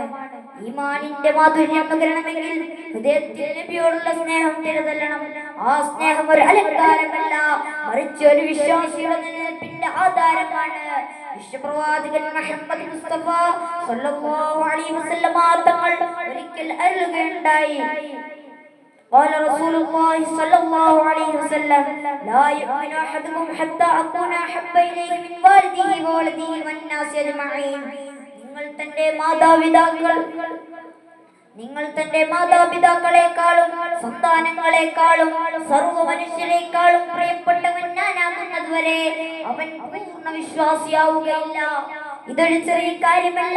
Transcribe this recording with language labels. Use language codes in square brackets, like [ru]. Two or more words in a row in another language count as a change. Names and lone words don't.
[ml] ഈമാനിന്റെ മാധുര്യം പകരണമെങ്കിൽ ഹൃദയത്തിൽ നബിയോടുള്ള സ്നേഹം തിരതല്ലണം. ആ സ്നേഹം ഒരു അലങ്കാരമല്ല, മറിച്ച് ഒരു വിശ്വാസിയുടെ നിലനിൽപ്പിന്റെ ആധാരമാണ്. വിശ്വപ്രവാചകൻ മുഹമ്മദ് മുസ്തഫ [ar] صلى الله عليه وسلم [ml] തങ്ങൾ ഒരിക്കൽ അരുളുകയുണ്ടായി. [ar] قال رسول الله صلى الله عليه وسلم لا يؤمن أحدكم حتى أكون أحب إليه من والده وولده والناس أجمعين. [ml] നിങ്ങൾ തന്റെ മാതാപിതാക്കളെക്കാളും സന്താനങ്ങളെക്കാളും സർവ്വ മനുഷ്യരെക്കാളും പ്രിയപ്പെട്ടവൻ ഞാനാകുന്നത് വരെ അവൻ പൂർണ്ണ വിശ്വാസിയാവുകയില്ല. ഇതൊരു ചെറിയ കാര്യമല്ല.